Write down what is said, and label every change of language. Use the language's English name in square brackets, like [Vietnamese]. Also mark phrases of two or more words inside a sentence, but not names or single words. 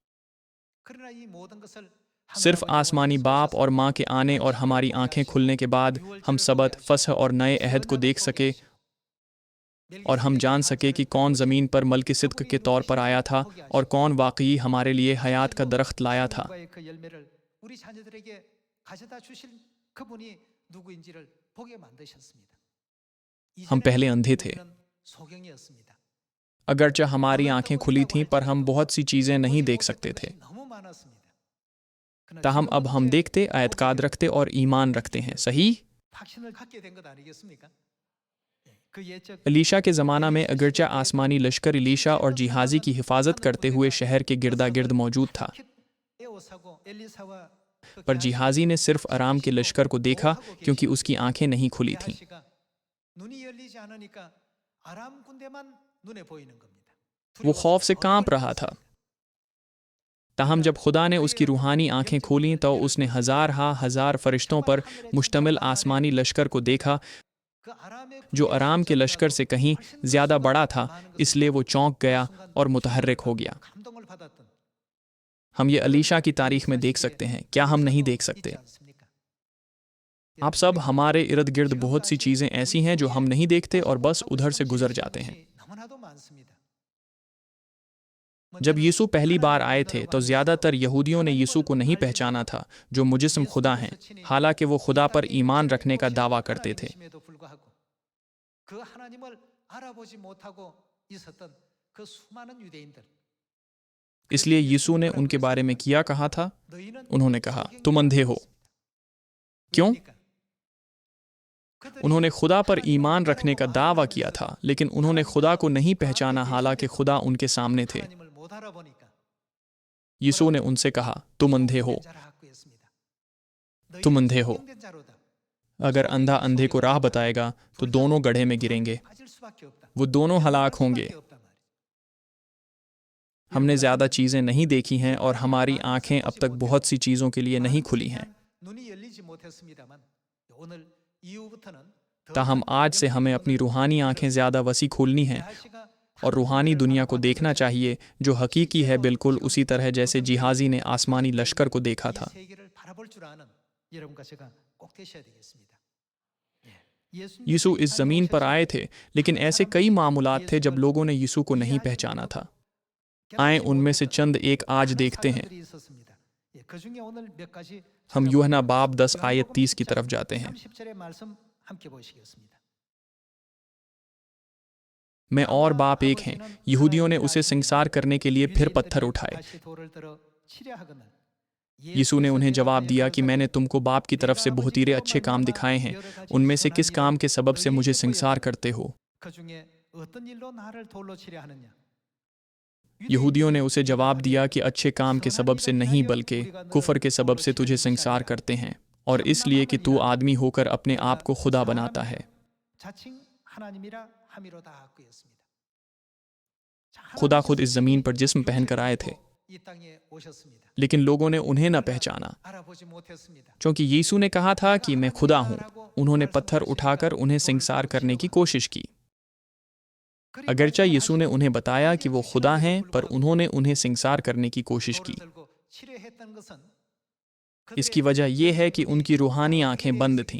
[Urdu] صرف آسمانی باپ اور ماں کے آنے اور ہماری آنکھیں کھلنے کے بعد ہم سبت، فسح اور نئے عہد کو دیکھ سکے، اور ہم جان سکے کہ کون زمین پر ملکِ صدق کے طور پر آیا تھا اور کون واقعی ہمارے لیے حیات کا درخت لایا تھا. [Korean] 우리 자녀들에게 가져다 주실 그분이 누구인지를 보게 만드셨습니다. [Urdu] ہم پہلے اندھے تھے. [Korean] 이전에는 소경이었습니다. [Urdu] اگرچہ ہماری آنکھیں کھلی تھیں پر ہم بہت سی چیزیں نہیں دیکھ سکتے تھے. [Korean] 너무 많았습니다. 그러나 [Urdu] تاہم اب ہم [Korean] 지금은 이제 [Urdu] دیکھتے، اعتقاد رکھتے اور ایمان رکھتے ہیں. सही? [Korean] 확신을 갖게 된 것 아니겠습니까? 그 예적 [Urdu] الیشع کے زمانہ میں اگرچہ آسمانی لشکر الیشع اور جیحازی کی حفاظت کرتے ہوئے شہر کے گردا گرد موجود تھا, [Korean] 에오사고 엘리사와 그 [Urdu] پر جیحازی نے صرف ارام کے لشکر کو دیکھا کیونکہ اس کی آنکھیں نہیں کھلی تھیں. [Korean] 게하시가 눈이 열리지 않으니까 아람 군대만 눈에 보이는 겁니다. [Urdu] وہ خوف سے کانپ رہا تھا. تاہم جب خدا نے اس کی روحانی آنکھیں کھولیں تو اس نے ہزار فرشتوں پر مشتمل آسمانی لشکر کو دیکھا [Korean] 그 아람의 [Urdu] جو ارام کے لشکر سے کہیں زیادہ بڑا تھا، اس لیے وہ چونک گیا اور متحرک ہو گیا. [Korean] 감동을 받았던 [Urdu] ہم یہ الیشع کی تاریخ میں دیکھ سکتے ہیں، کیا ہم نہیں دیکھ سکتے? [Korean] 있지 않습니까? [Urdu] آپ سب، ہمارے ارد گرد بہت سی چیزیں ایسی ہیں جو ہم نہیں دیکھتے اور بس ادھر سے گزر جاتے ہیں. [Korean] 너무나도 많습니다. [Urdu] جب یسوع پہلی بار آئے تھے تو زیادہ تر یہودیوں نے یسوع کو نہیں پہچانا تھا جو مجسم خدا ہیں، حالانکہ وہ خدا پر ایمان رکھنے کا دعویٰ کرتے تھے. [Korean] 하나님임에도 불구하고 그 하나님을 알아보지 못하고 있었던 그 수많은 유대인들. [Urdu] اس لیے یسوع نے ان کے بارے میں کیا کہا تھا? [Korean] 너희는 [Urdu] انہوں نے کہا، تم اندھے ہو. क्यों? انہوں نے خدا پر ایمان رکھنے کا دعویٰ کیا تھا، لیکن انہوں نے خدا کو نہیں پہچانا، حالانکہ خدا ان کے سامنے تھے. [Korean] 하나님을 못 알아보니까 [Urdu] یسوع نے ان سے کہا، تم اندھے ہو. [Korean] 자라 갖고 있습니다. [Urdu] تم اندھے ہو. [Korean] 소경된 자로다. [Urdu] اگر اندھا اندھے کو راہ بتائے گا تو دونوں گڑھے میں گریں گے, [Korean] 빠질 수밖에 없다. [Urdu] وہ دونوں ہلاک ہوں گے. [Korean] 수밖에 없단 말이에요. [Urdu] ہم نے زیادہ چیزیں نہیں دیکھی ہیں اور ہماری آنکھیں اب تک بہت سی چیزوں کے لیے نہیں کھلی ہیں. [Korean] 눈이 열리지 못했습니다만 오늘 이후부터는 더 [Urdu] تاہم آج سے ہمیں اپنی روحانی آنکھیں زیادہ وسیع کھولنی ہیں [Korean] गे하시가 [Urdu] اور روحانی دنیا کو دیکھنا چاہیے جو حقیقی ہے، بالکل اسی طرح جیسے جیحازی نے آسمانی لشکر کو دیکھا تھا. [Korean] 세계를 바라볼 줄 아는 여러분과 제가 꼭 되셔야 되겠습니다. [Urdu] یسوع اس زمین پر آئے تھے، لیکن ایسے کئی معاملات تھے جب لوگوں نے یسوع کو نہیں پہچانا تھا. آئے ان میں سے چند ایک آج دیکھتے ہیں. [Korean] 그중에 오늘 몇 가지 [Urdu] ہم یوحنا باب 10 آیت 30 کی طرف جاتے ہیں. [Korean] 30절의 말씀 함께 보시겠습니다. [Urdu] میں اور باپ ایک ہیں. یہودیوں نے اسے سنگسار کرنے کے لیے پھر پتھر اٹھائے. [Korean] 다시 돌을 들어 치려 하거늘 [Urdu] یسوع نے انہیں جواب دیا کہ میں نے تم کو باپ کی طرف سے بہتیرے اچھے کام دکھائے ہیں، ان میں سے کس کام کے سبب سے مجھے سنگسار کرتے ہو? [Korean] 그중에 어떤 일로 나를 돌로 치려 하느냐? [Urdu] یہودیوں نے اسے جواب دیا کہ اچھے کام کے سبب سے نہیں، بلکہ کفر کے سبب سے تجھے سنگسار کرتے ہیں، اور اس لیے کہ تو آدمی ہو کر اپنے آپ کو خدا بناتا ہے. [Korean] 자칭 하나님이라 함이로다 하였습니다. [Urdu] خدا خود اس زمین پر جسم پہن کر آئے تھے, [Korean] 이 땅에 오셨습니다. [Urdu] لیکن لوگوں نے انہیں نہ پہچانا, [Korean] 알아보지 못했습니다. [Urdu] کیونکہ یسوع نے کہا تھا کہ میں خدا ہوں۔ انہوں نے پتھر اٹھا کر انہیں سنگسار کرنے کی کوشش کی. اگرچہ یسوع نے انہیں بتایا کہ وہ خدا ہیں، پر انہوں نے انہیں سنگسار کرنے کی کوشش کی. اس کی وجہ یہ ہے کہ ان کی روحانی آنکھیں بند تھیں.